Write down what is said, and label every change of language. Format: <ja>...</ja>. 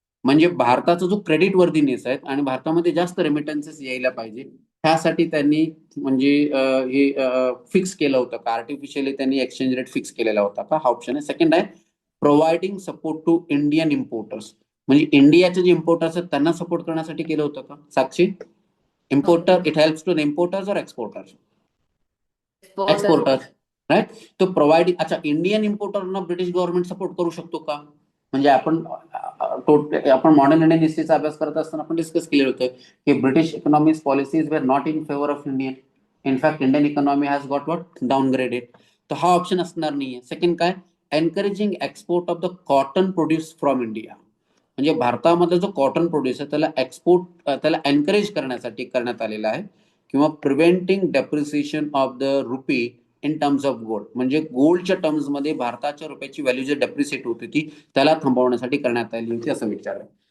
<mr>म्हणजे भारताचा जो क्रेडिट वर्दीनेस आहे आणि भारतामध्ये जास्त रेमिटन्सेस यायला पाहिजे, त्यासाठी त्यांनी म्हणजे हे फिक्स केलं होतं का, आर्टिफिशियली त्यांनी एक्सचेंज रेट फिक्स केलेला होता का? हा ऑप्शन आहे.</mr> <en>Second आहे, providing support to Indian importers.</en> <mr>म्हणजे इंडियाचे जे इम्पोर्टर्स आहेत त्यांना सपोर्ट करण्यासाठी केलं होतं का?</mr> <en>Sakshi, importer, it helps to the importers और exporters? Exporters. Right.</en> <mr>तो प्रोव्हाइडिंग, अच्छा, इंडियन इम्पोर्टरना ब्रिटिश गव्हर्नमेंट सपोर्ट करू शकतो का? म्हणजे आपण मॉडर्न इंडियन हिस्ट्रीचा अभ्यास करत असताना आपण डिस्कस केलेलं होतं की British economics policies</mr> <en>Were not in favour of Indian. In fact Indian economy has got what downgraded.</en> <mr>तर हा ऑप्शन असणार नाहीये.</mr> <en>Second काय, encouraging export of the cotton produce from India.</en> <mr>म्हणजे भारतामध्ये जो कॉटन प्रोड्यूस आहे त्याला एक्सपोर्ट, त्याला एनकरेज करण्यासाठी करण्यात आलेला आहे.</mr> <en>किंवा preventing depreciation of the rupee in terms of gold.</en> <mr>म्हणजे गोल्डच्या टर्म्स मध्ये भारताच्या रुपयाची व्हॅल्यू जी डेप्रिसिएट होती ती त्याला थांबवण्यासाठी करण्यात आली होती, असं विचारलं.</mr>